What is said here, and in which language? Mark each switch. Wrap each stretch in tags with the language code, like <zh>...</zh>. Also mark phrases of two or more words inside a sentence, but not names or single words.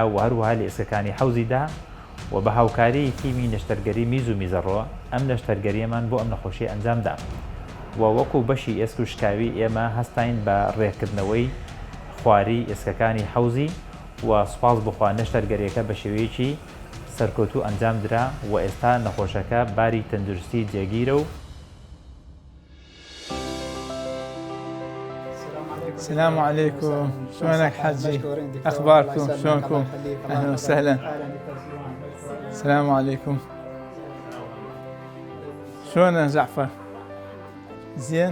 <ckb>و هەروەها لە ئێسکەکانی حەوزیدا و بە هاوکاری تیمی نەشتەرگەری میز و میزەڕۆ ئەم نەشتەرگەریەمان بۆ ئەم نەخۆشیە ئەنجامدا و وەکو بەشی ئێسکوشکاوی ئێمە هەستاین بە ڕێکردنەوەی خواری ئێسکەکانی حەوزی و سوپاس بخوا نەشتەرگەریەکە بە شێوەیەکی سەرکەوتوو ئەنجام درا و ئێستا نەخۆشەکە باری تەندروستی جێگیرە و</ckb> <ar>السلام عليكم، شلونك حجي؟ أخباركم؟ شلونكم؟ أهلا وسهلا. السلام عليكم. شلون جعفر؟ زين؟</ar>